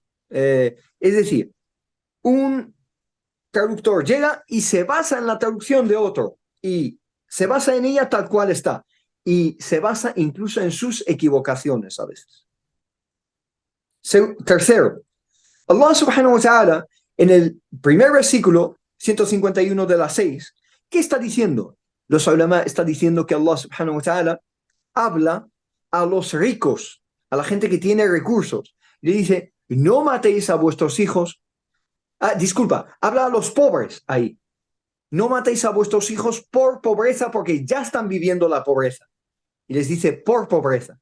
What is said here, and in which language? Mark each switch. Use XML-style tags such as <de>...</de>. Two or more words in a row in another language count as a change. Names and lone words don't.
<es>Es decir, un traductor llega y se basa en la traducción de otro y se basa en ella tal cual está y se basa incluso en sus equivocaciones a veces. Tercero, Allah</es> <ar>سبحانه وتعالى</ar> <es>en el primer versículo 151 de las 6, ¿qué está diciendo? Los ulama está diciendo que Allah</es> <ar>سبحانه وتعالى</ar> <es>habla a los ricos, a la gente que tiene recursos. Le dice, no matéis a vuestros hijos. Disculpa, habla a los pobres ahí. No matéis a vuestros hijos por pobreza porque ya están viviendo la pobreza. Y les dice, por pobreza.</es>